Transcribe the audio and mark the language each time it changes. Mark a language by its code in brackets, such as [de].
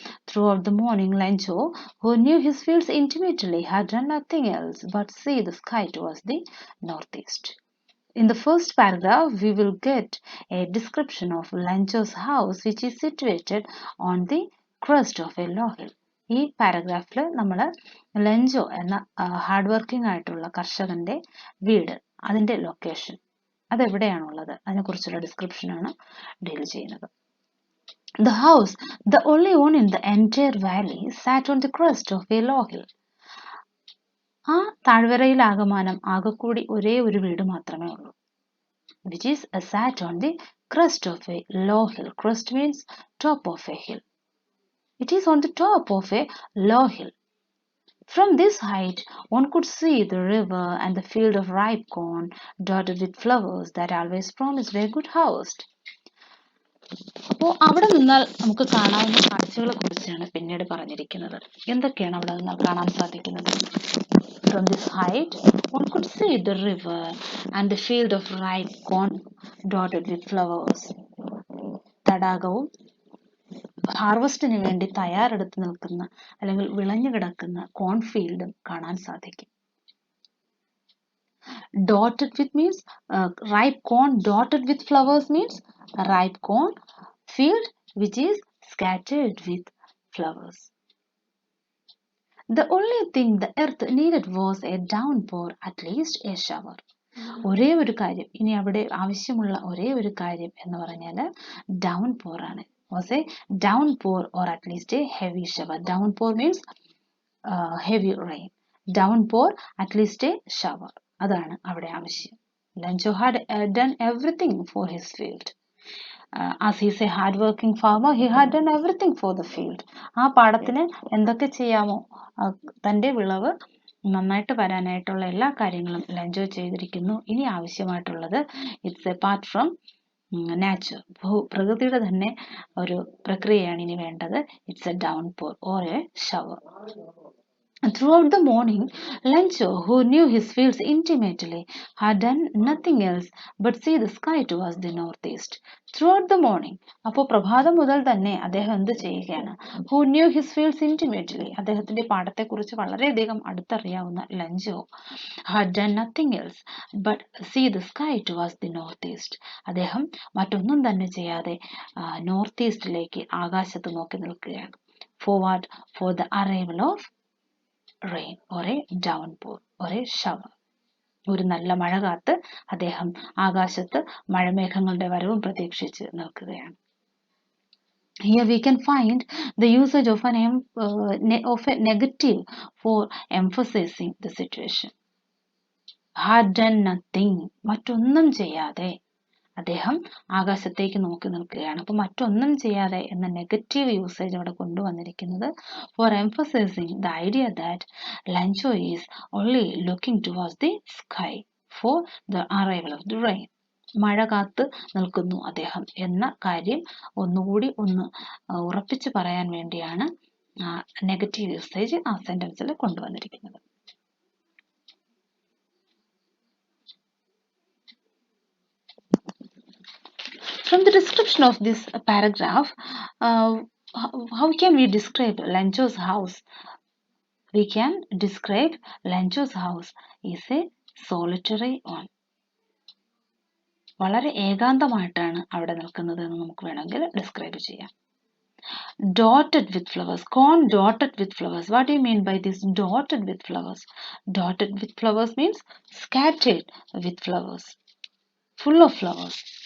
[en] Throughout the morning, Lancho, who knew his fields intimately, had done nothing else but see the sky towards the northeast. In the first paragraph, we will get a description of Lancho's house, which is situated on the crest of a low hill. [ml] ഈ പാരഗ്രാഫിൽ നമ്മൾ ലഞ്ചോ എന്ന hard working ആയിട്ടുള്ള കർഷകന്റെ വീട് അതിന്റെ location അതെവിടെയാണുള്ളത് അതിനെക്കുറിച്ചുള്ള ഡിസ്ക്രിപ്ഷനാണ് deal ചെയ്യുന്നത്. [en] The house, the only one in the entire valley, sat on the crest of a low hill. [ml] ആ താഴ്വരയിലാകമാനം ആകെക്കൂടി ഒരേ ഒരു വീട് മാത്രമേ ഉള്ളൂ. [en] Which is sat on the crest of a low hill. Crest means top of a hill. It is on the top of a low hill. From this height, one could see the river and the field of ripe corn dotted with flowers that always promised a good harvest. [ml] അപ്പോൾ അവിടെ നിന്നാൽ നമുക്ക് കാണാവുന്ന കാഴ്ചകളെ കുറിച്ചാണ് പിന്നീട് പറഞ്ഞിരിക്കുന്നത്. എന്തൊക്കെയാണ് അവിടെ നിന്നാൽ കാണാൻ സാധിക്കുന്നത്? [en] From this height, one could see the river and the field of ripe corn dotted with flowers. [ml] തടാകവും ഹാർവസ്റ്റിന് വേണ്ടി തയ്യാറെടുത്ത് നിൽക്കുന്ന അല്ലെങ്കിൽ വിളഞ്ഞു കിടക്കുന്ന കോൺഫീൽഡും കാണാൻ സാധിക്കും. [en] Dotted with means ripe corn dotted with flowers means ripe corn field which is scattered with flowers. The only thing the earth needed was a downpour, at least a shower. [ml] ഒരേ ഒരു കാര്യം ഇനി അവിടെ ആവശ്യമുള്ള ഒരേ ഒരു കാര്യം എന്ന് പറഞ്ഞാൽ downpour ആണ്. [en] Was a downpour or at least a heavy shower. Downpour means heavy rain. Downpour, at least a shower. [ml] അതാണ് അവിടെ ആവശ്യം. [en] Lancho had done everything for his field. As he is a hard working farmer, he had done everything for the field. [ml] ആ പാടത്തിന് എന്തൊക്കെ ചെയ്യാമോ തൻ്റെ വിളവ് നന്നായിട്ട് വരാനായിട്ടുള്ള എല്ലാ കാര്യങ്ങളും ലഞ്ചോ ചെയ്തിരിക്കുന്നു. ഇനി ആവശ്യമായിട്ടുള്ളത് [en] it's apart from nature, [ml] പ്രകൃതിയുടെ തന്നെ ഒരു പ്രക്രിയയാണ് ഇനി വേണ്ടത്. [en] It's a downpour or a shower. Throughout the morning, Lancho, who knew his fields intimately, had done nothing else but see the sky towards the northeast. Throughout the morning, [ml] അപ്പോൾ പ്രഭാതം മുതൽ തന്നെ അദ്ദേഹം എന്ത് ചെയ്യുകയാണ്? [en] Who knew his fields intimately, [ml] അദ്ദേഹത്തിന്റെ പാടത്തെക്കുറിച്ച് വളരെയധികം അടുത്തറിയാവുന്ന ലഞ്ചോ [en] had done nothing else but see the sky towards the northeast. [ml] അദ്ദേഹം മറ്റൊന്നും തന്നെ ചെയ്യാതെ നോർത്ത് ഈസ്റ്റിലേക്ക് ആകാശത്ത് നോക്കി നിൽക്കുകയാണ്. [en] Forward for the arrival of rain or a downpour or a shower. [ml] ഒരു നല്ല മഴ കാത്ത് അദ്ദേഹം ആകാശത്ത് മഴമേഘങ്ങളുടെ വരവും പ്രതീക്ഷിച്ച് നിൽക്കുകയാണ്. [en] Here we can find the usage of a negative for emphasizing the situation. Had done nothing, [ml] മറ്റൊന്നും ചെയ്യാതെ അദ്ദേഹം ആകാശത്തേക്ക് നോക്കി നിൽക്കുകയാണ്. അപ്പോൾ മറ്റൊന്നും ചെയ്യാതെ എന്ന നെഗറ്റീവ് യൂസേജ് അവിടെ കൊണ്ടുവന്നിരിക്കുന്നത് [en] For emphasising the idea that Lencho is only looking towards the sky for the arrival of the rain. [ml] മഴ കാത്ത് നിൽക്കുന്നു അദ്ദേഹം എന്ന കാര്യം ഒന്നുകൂടി ഉറപ്പിച്ച് പറയാൻ വേണ്ടിയാണ് നെഗറ്റീവ് യൂസേജ് ആ സെന്റൻസിൽ കൊണ്ടുവന്നിരിക്കുന്നത്. [en] From the description of this paragraph, how can we describe Lancho's house? We can describe Lancho's house is a solitary one. [ml] വളരെ ഏകാന്തമായിട്ടാണ് അവിടെ നിൽക്കുന്നത് എന്ന് നമുക്ക് വേണമെങ്കിൽ ഡിസ്ക്രൈബ് ചെയ്യാം. [en] Dotted with flowers, corn dotted with flowers. What do you mean by this dotted with flowers? Dotted with flowers means scattered with flowers, full of flowers.